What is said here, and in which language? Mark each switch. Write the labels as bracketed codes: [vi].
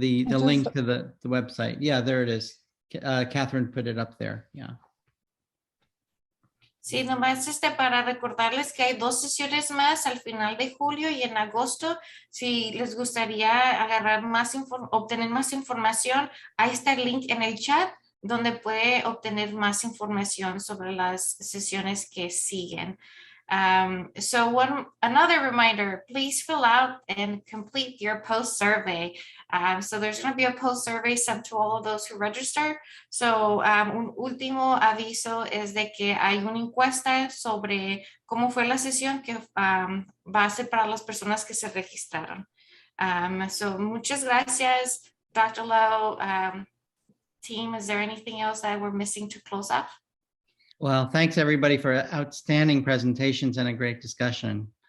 [en] The link to the website. Yeah, there it is. Catherine put it up there. Yeah. [es] Sí, nomás para recordarles que hay 2 sesiones más al final de julio y en agosto. Si les gustaría agarrar obtener más información, ahí está el link en el chat donde puede obtener más información sobre las sesiones que siguen. [en] So another reminder, please fill out and complete your post survey. So there's going to be a post survey sent to all of those who register. [es] So un último aviso es de que hay una encuesta sobre cómo fue la sesión que va a ser para las personas que se registraron. So muchas gracias, Dr. Lowe. [en] Team, is there anything else that we're missing to close up? Well, thanks everybody for outstanding presentations and a great discussion.